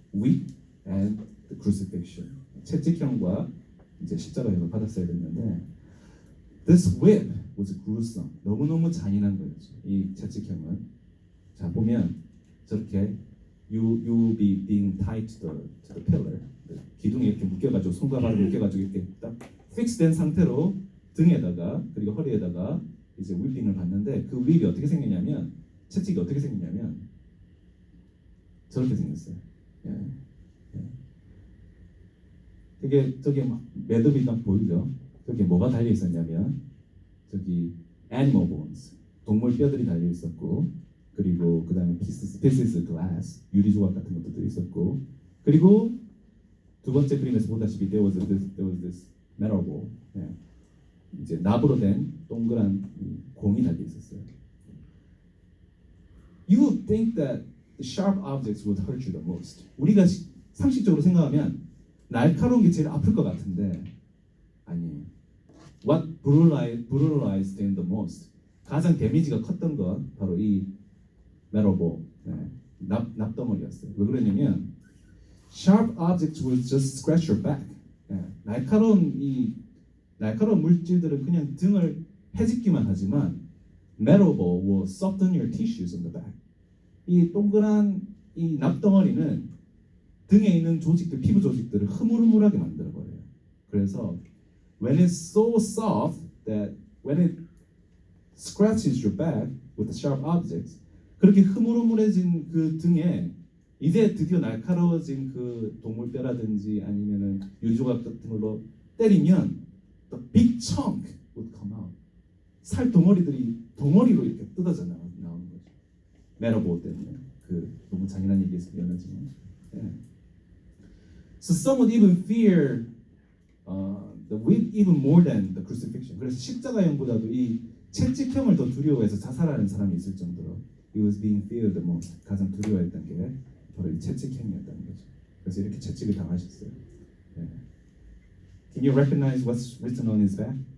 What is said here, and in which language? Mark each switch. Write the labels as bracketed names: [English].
[English] whip and the crucifixion. [Korean] 채찍형과 이제 십자가형을 받았어야 됐는데 [English] this whip was gruesome. [Korean] 너무너무 잔인한 거였죠. 이 채찍형은. 자 보면 저렇게 [English] you be being tied to the pillar. [Korean] 기둥에 이렇게 묶여가지고 손과 발을 묶여가지고 이렇게 딱 픽스된 상태로 등에다가 그리고 허리에다가 이제 휘핑을 받는데 그 휘이 어떻게 생기냐면 채찍이 어떻게 생기냐면 저렇게 생겼어요. 되게 저기 막 매듭이 딱 보이죠. 저기 뭐가 달려 있었냐면 저기 [English] animal bones [Korean] 동물 뼈들이 달려 있었고 그리고 그 다음에 [English] pieces glass [Korean] 유리 조각 같은 것도 들어 있었고 그리고 두 번째 그림에서 보다시피 [English] there was this metal ball. [Korean] 이제 납으로 된 동그란 공이 달려 있었어요. [English] You would think that the sharp objects would hurt you the most. [Korean] 우리가 상식적으로 생각하면 날카로운 게 제일 아플 것 같은데 아니에요. [English] What brutalized them the most? [Korean] 가장 데미지가 컸던 건 바로 이 메로보 납덩어리였어요. 왜 그러냐면 [English] sharp objects will just scratch your back. [Korean] 날카로운 물질들은 그냥 등을 해집기만 하지만 [English] metal ball will soften your tissues on the back. [Korean] 이 동그란 이 납덩어리는 등에 있는 조직들, 피부 조직들을 흐물흐물하게 만들어 버려요. [English] 그래서 when it's so soft that when it scratches your back with the sharp objects, [Korean] 그렇게 흐물흐물해진 그 등에 이제 드디어 날카로워진 그 동물뼈라든지 아니면은 유조각 같은 걸로 때리면 [English] the big chunk would come out. [Korean] 살 덩어리들이 덩어리로 이렇게 뜯어져 나오는 거죠. 메로보 때문에. 그 너무 잔인한 얘기에서 미안하지만. [English] So some would even fear the whip even more than the crucifixion. [Korean] 그래서 십자가형보다도 이 채찍형을 더 두려워해서 자살하는 사람이 있을 정도로 [English] it was being feared the most. [Korean] 가장 두려워했던 게 바로 이 채찍형이었다는 거죠. 그래서 이렇게 채찍을 당하셨어요. [English] Can you recognize what's written on his back?